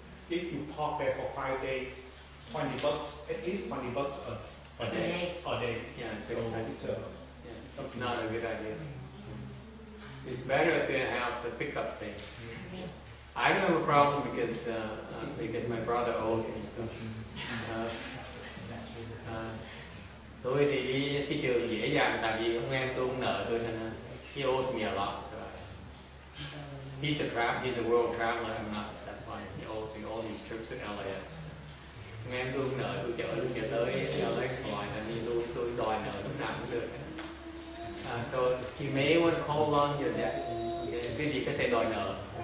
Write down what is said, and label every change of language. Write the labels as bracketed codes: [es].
[en] If you park there for 5 days, $20, at least $20 a day. Yeah, it's So expensive. It's not a good idea. It's better to have the pickup thing. I don't have a problem because my brother owes me. [vi] So, tôi thì đi thị trường dễ dàng tại vì ông em tôi cũng nợ tôi nên [en] he owes me a lot. So he's a world traveler. I'm not. That's why he owes me all these trips to LAX. [vi] Ông em tôi cũng nợ tôi chở tới LAX hoài nên tôi đòi nợ lúc nào cũng được. [en] So you may want to call on your debts. [vi] Cái gì có thể đòi nợ.